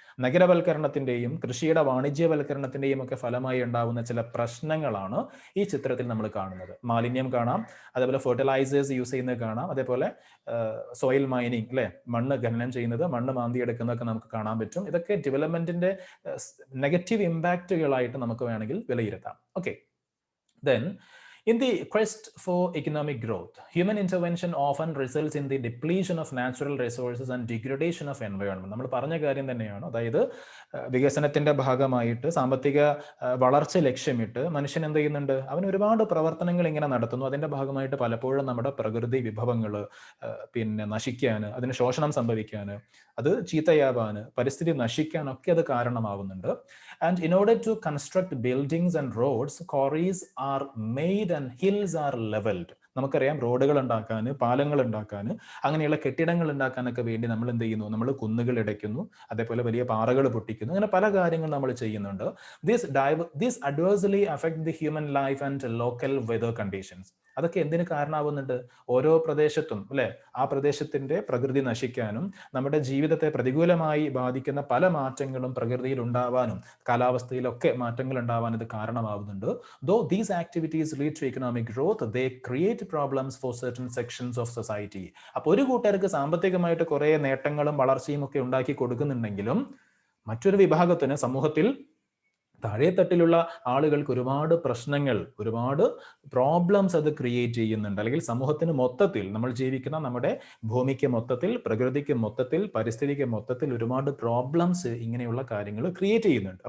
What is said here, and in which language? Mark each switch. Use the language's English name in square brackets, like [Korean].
[Malayalam] നഗരവൽക്കരണത്തിന്റെയും കൃഷിയുടെ വാണിജ്യവൽക്കരണത്തിന്റെയും ഒക്കെ ഫലമായി ഉണ്ടാവുന്ന ചില പ്രശ്നങ്ങളാണ് ഈ ചിത്രത്തിൽ നമ്മൾ കാണുന്നത്. മാലിന്യം കാണാം, അതേപോലെ ഫെർട്ടിലൈസേഴ്സ് യൂസ് ചെയ്യുന്നത് കാണാം, അതേപോലെ സോയിൽ മൈനിങ്, അല്ലെ, മണ്ണ് ഖനനം ചെയ്യുന്നത്, മണ്ണ് മാന്തിയെടുക്കുന്നതൊക്കെ നമുക്ക് കാണാൻ പറ്റും. ഇതൊക്കെ ഡെവലപ്മെന്റിന്റെ നെഗറ്റീവ് ഇമ്പാക്റ്റുകളായിട്ട് നമുക്ക് വേണമെങ്കിൽ വിലയിരുത്താം. [English] Okay, then in the quest for economic growth, human intervention often results in the depletion of natural resources and degradation of environment. [Malayalam] നമ്മൾ പറഞ്ഞ കാര്യം തന്നെയാണ്. അതായത് വികസനത്തിന്റെ ഭാഗമായിട്ട് സാമ്പത്തിക വളർച്ച ലക്ഷ്യമിട്ട് മനുഷ്യൻ എന്ത് ചെയ്യുന്നുണ്ട്? അവൻ ഒരുപാട് പ്രവർത്തനങ്ങൾ ഇങ്ങനെ നടത്തുന്നു. അതിന്റെ ഭാഗമായിട്ട് പലപ്പോഴും നമ്മുടെ പ്രകൃതി വിഭവങ്ങൾ നശിക്കാൻ, അതിന് ശോഷണം സംഭവിക്കാൻ, അത് ചീത്തയാവാൻ, പരിസ്ഥിതി നശിക്കാനൊക്കെ അത് കാരണമാവുന്നുണ്ട്. [English] And in order to construct buildings and roads, quarries are made and hills are leveled. [Malayalam] നമുക്കറിയാം, റോഡുകൾ ഉണ്ടാക്കാൻ, പാലങ്ങൾ ഉണ്ടാക്കാൻ, അങ്ങനെയുള്ള കെട്ടിടങ്ങൾ ഉണ്ടാക്കാനൊക്കെ വേണ്ടി നമ്മൾ എന്ത് ചെയ്യുന്നു? നമ്മൾ കുന്നുകൾ ഇടയ്ക്കുന്നു, അതേപോലെ വലിയ പാറകൾ പൊട്ടിക്കുന്നു, അങ്ങനെ പല കാര്യങ്ങൾ നമ്മൾ ചെയ്യുന്നുണ്ട്. [English] This adversely affect the human life and local weather conditions. [Malayalam] അതൊക്കെ എന്തിനു കാരണമാവുന്നുണ്ട്? ഓരോ പ്രദേശത്തും, അല്ലെ, ആ പ്രദേശത്തിന്റെ പ്രകൃതി നശിക്കാനും നമ്മുടെ ജീവിതത്തെ പ്രതികൂലമായി ബാധിക്കുന്ന പല മാറ്റങ്ങളും പ്രകൃതിയിൽ ഉണ്ടാവാനും കാലാവസ്ഥയിലൊക്കെ മാറ്റങ്ങൾ ഉണ്ടാവാൻ ഇത് കാരണമാവുന്നുണ്ട്. [English] Though these activities lead to economic growth, they create problems for certain sections of society. [Malayalam] അപ്പോൾ ഒരു കൂട്ടർക്ക് സാമ്പത്തികമായിട്ട് കുറെ നേട്ടങ്ങളും വളർച്ചയും ഒക്കെ ഉണ്ടാക്കി കൊടുക്കുന്നുണ്ടെങ്കിലും മറ്റൊരു വിഭാഗത്തിന്, സമൂഹത്തിൽ താഴെത്തട്ടിലുള്ള ആളുകൾക്ക് ഒരുപാട് പ്രശ്നങ്ങൾ, ഒരുപാട് പ്രോബ്ലംസ് അത് ക്രിയേറ്റ് ചെയ്യുന്നുണ്ട്. അല്ലെങ്കിൽ സമൂഹത്തിന് മൊത്തത്തിൽ, നമ്മൾ ജീവിക്കുന്ന നമ്മുടെ ഭൂമിക്ക് മൊത്തത്തിൽ, പ്രകൃതിക്ക് മൊത്തത്തിൽ, പരിസ്ഥിതിക്ക് മൊത്തത്തിൽ ഒരുപാട് പ്രോബ്ലംസ് ഇങ്ങനെയുള്ള കാര്യങ്ങൾ ക്രിയേറ്റ് ചെയ്യുന്നുണ്ട്.